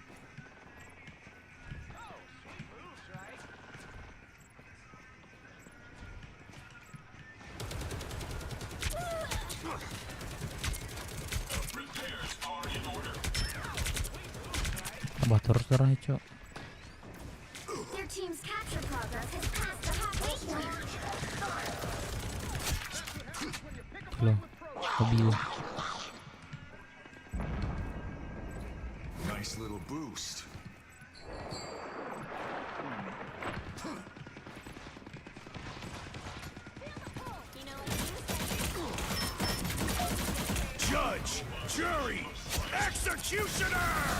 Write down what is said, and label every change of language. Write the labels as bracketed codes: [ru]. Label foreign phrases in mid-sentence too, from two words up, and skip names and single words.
[en] Repairs are in order. [id] Mana batur saudaranya, Cok? [en] Their team's capture progress has passed the halfway point. [id] Loh, hobi lu. [en] Nice little boost. Judge, jury, executioner!